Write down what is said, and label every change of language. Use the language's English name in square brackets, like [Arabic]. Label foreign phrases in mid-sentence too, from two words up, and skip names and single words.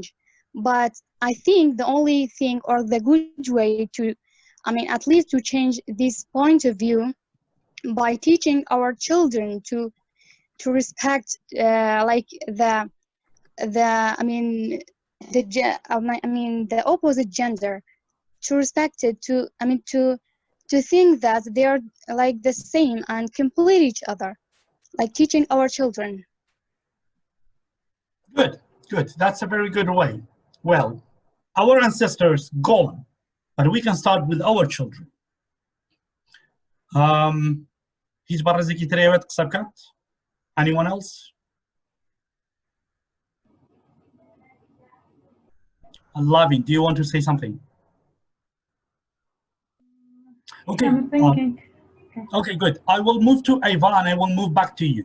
[English] But I think the only thing or the good way to, at least to change this point of view by teaching our children to respect the opposite gender, to respect it, to think that they are like the same and complete each other, like teaching our children. Good. That's a very good way. Well, our ancestors gone, but we can start with our children. [Central Kurdish] هیچ بەڕێزێکی ترەوێت قسە بکات؟ [English] Anyone else? Lavin, do you want to say something? Okay. I'm thinking. Okay, good. I will move to Eva and I will move back to you.